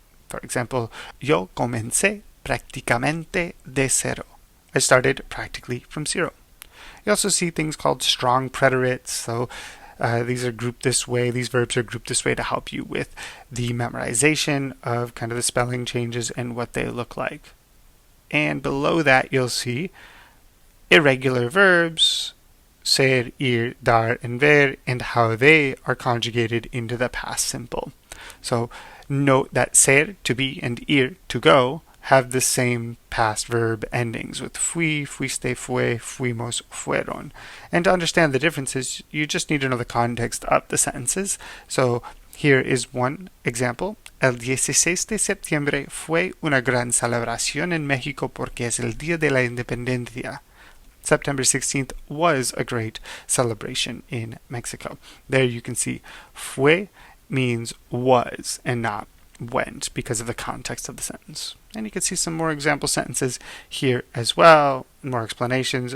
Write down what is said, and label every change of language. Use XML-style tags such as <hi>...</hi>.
<en>For example,</en> <es>yo comencé prácticamente de cero.</es> <en>I started practically from zero. You also see things called strong preterits. So these are grouped this way. These verbs are grouped this way to help you with the memorization of kind of the spelling changes and what they look like. And below that, you'll see irregular verbs, ser, ir, dar, and ver, and how they are conjugated into the past simple. So note that ser, to be, and ir, to go, have the same past verb endings with fui, fuiste, fue, fuimos, fueron. And to understand the differences, you just need to know the context of the sentences. So here is one example.</en> <es>El 16 de septiembre fue una gran celebración en México porque es el Día de la Independencia.</es> <en>September 16th was a great celebration in Mexico. There you can see fue means was and not went because of the context of the sentence. And you can see some more example sentences here as well, more explanations.</en>